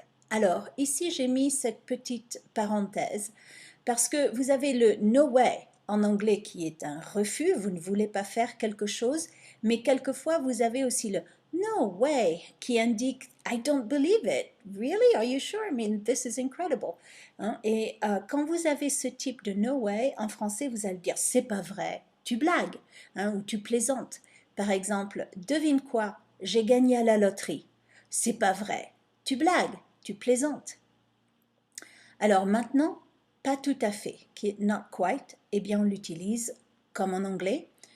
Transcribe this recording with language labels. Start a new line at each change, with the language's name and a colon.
French: Alors, ici, j'ai mis cette petite parenthèse parce que vous avez le no way en anglais qui est un refus, vous ne voulez pas faire quelque chose, mais quelquefois vous avez aussi le no way qui indique
English: I don't believe it. Really? Are you sure? I mean, this is incredible.
French: Et quand vous avez ce type de no way, en français, vous allez dire c'est pas vrai, tu blagues ou tu plaisantes. Par exemple, devine quoi? J'ai gagné à la loterie. C'est pas vrai, tu blagues, tu plaisantes. Alors maintenant, pas tout à fait, qui est
English: not quite,
French: eh bien on l'utilise comme en anglais.